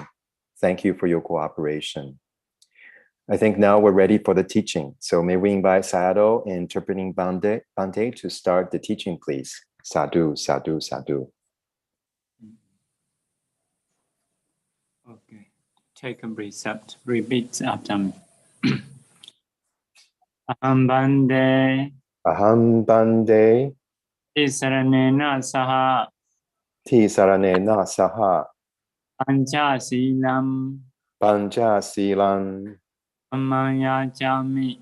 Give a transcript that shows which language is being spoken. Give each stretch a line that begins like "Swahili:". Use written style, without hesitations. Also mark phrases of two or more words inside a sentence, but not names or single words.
English: Thank you for your cooperation. I think now we're ready for the teaching. So may we invite Sayadaw interpreting Bante to start the teaching, please.
Pali: Sadhu, sadhu, sadhu.
English: Okay, take a breath. Repeat after me.
Pali: Aham Bande. Aham Bande. Tisaranena Saha. Tisaranena Saha. Pancha Silam. Pancha Silam. Dhammaya Jami.